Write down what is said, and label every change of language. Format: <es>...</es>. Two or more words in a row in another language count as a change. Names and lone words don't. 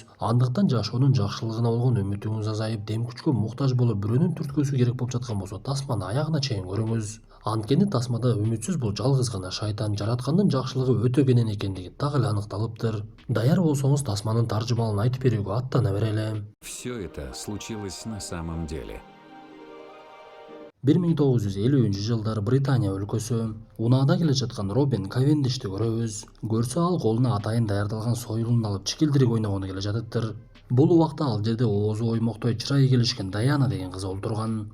<ky>Андыктан жашоонун жакшылыгына болгон үмүтүңүз азайып, дем күчкө муктаж болуп бирөөнүн түрткүсү керек болуп жаткан болсо, тасманы аягына чейин көрүңүз. Анткени тасмада үмүтсүз бул жалгыз гана шайтан, жараткандын жакшылыгы өтө кенен экендиги так эле аныкталыптыр. Даяр болсоңуз тасманын таржымалын айтып берүүгө аттана берели.</ky> <ru>Все это случилось на самом деле.</ru> <ky>1950-жылдары Британия өлкөсү унаада келе жаткан Робин Кавендишти көрөбүз. Көрсө ал колуна атайын даярдалган сойылын алып чикилдирик ойногону келе жатыптыр. Бул убакта ал жерде оозу оймоктой чырайы келишкен Даяна деген кыз олтурган.</ky>